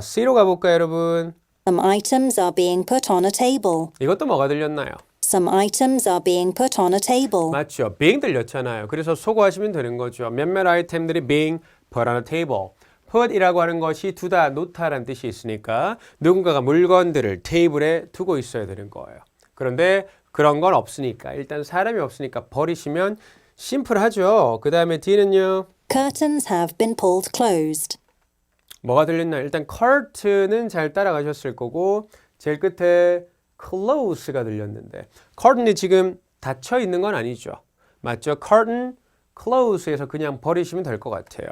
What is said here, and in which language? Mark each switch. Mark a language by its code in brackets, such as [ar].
[ko] C로 가볼까요, 여러분? [en] Some items are being put on a table. [ko] 이것도 뭐가 들렸나요? [en] Some items are being put on a table. [ko] 맞죠. being 들렸잖아요. 그래서 소거하시면 되는 거죠. 몇몇 아이템들이 being put on a table. put이라고 하는 것이 두다, 놓다라는 뜻이 있으니까 누군가가 물건들을 테이블에 두고 있어야 되는 거예요. 그런데 그런 건 없으니까 일단 사람이 없으니까 버리시면 심플하죠. 그 다음에 D는요. [en] Curtains have been pulled closed. [ko] 뭐가 들렸나요? 일단 curtain은 잘 따라가셨을 거고 제일 끝에 close가 들렸는데 curtain이 지금 닫혀 있는 건 아니죠. 맞죠? curtain, close에서 그냥 버리시면 될 것 같아요.